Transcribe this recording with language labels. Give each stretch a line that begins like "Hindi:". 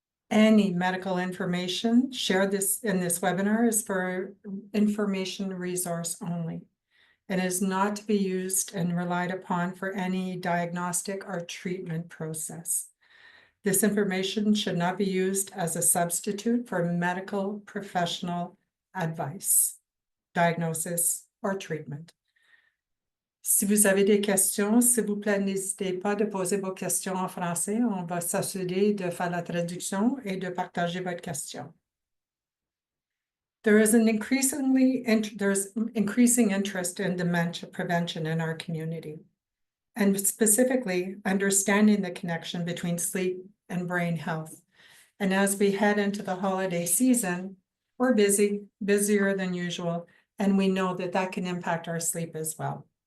English: Any medical information shared in this webinar is for information resource only and is not to be used and relied upon for any diagnostic or treatment process. This information should not be used as a substitute for medical professional advice, diagnosis, or treatment.
French: Si vous avez des questions, s'il vous plaît, n'hésitez pas de poser vos questions en français. On va s'assurer de faire la traduction et de partager votre question.
English: There's increasing interest in dementia prevention in our community, and specifically understanding the connection between sleep and brain health. And as we head into the holiday season, we're busier than usual, and we know that that can impact our sleep as well.